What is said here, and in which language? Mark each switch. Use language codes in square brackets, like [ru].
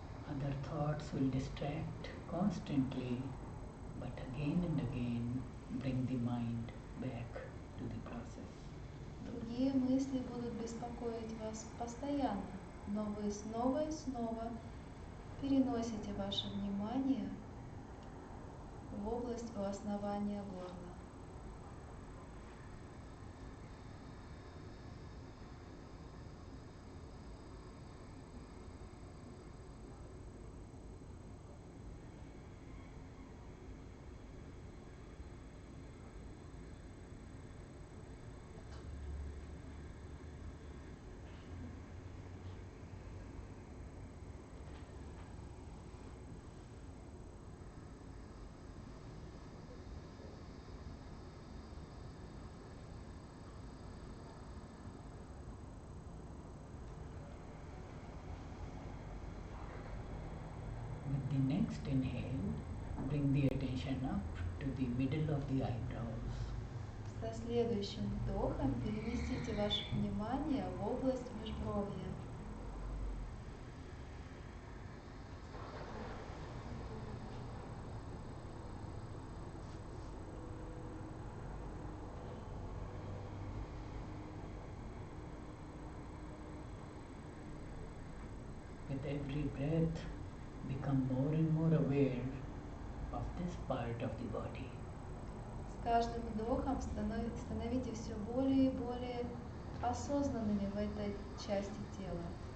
[en] Other thoughts will distract constantly, but again and again bring the mind back to the process. [ru] Другие мысли будут беспокоить вас постоянно, но вы снова и снова переносите ваше внимание в область у основания горла. [en] With the next inhale, bring the attention up to the middle of the eyebrows. [ru] Со следующим вдохом переместите ваше внимание в область межбровья. [en] With every breath, become more and more aware of this part of the body. [ru] С каждым вдохом становитесь все более и более осознанными в этой части тела.